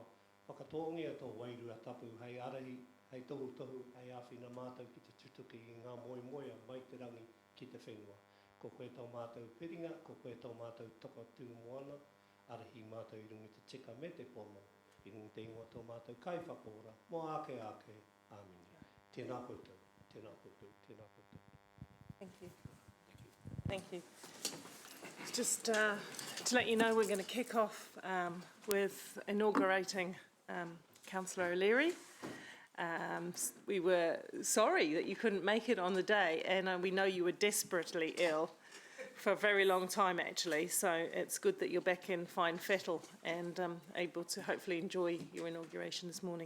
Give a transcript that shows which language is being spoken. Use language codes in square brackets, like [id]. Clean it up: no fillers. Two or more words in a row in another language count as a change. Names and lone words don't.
[mi] Whakatōngia tō wairua tapu, hei arahi, hei tohu, hei āwhina mātou ki te tutuki I ngā moemoea mai te rangi ki te whenua. Ko koe tō mātou piringa, ko koe tō mātou toka tū moana, arahi mātou I rungi te tika me te pono, I rungi te ingoa tō mātou kai whakora, mo ake, āmini. Tēnā koutou. Tēnā koutou, tēnā koutou. [en] Thank you. Thank you. Just to let you know, we're going to kick off with inaugurating Councillor O'Leary. We were sorry that you couldn't make it on the day, and we know you were desperately ill for a very long time actually, so it's good that you're back in fine fettle and able to hopefully enjoy your inauguration this morning.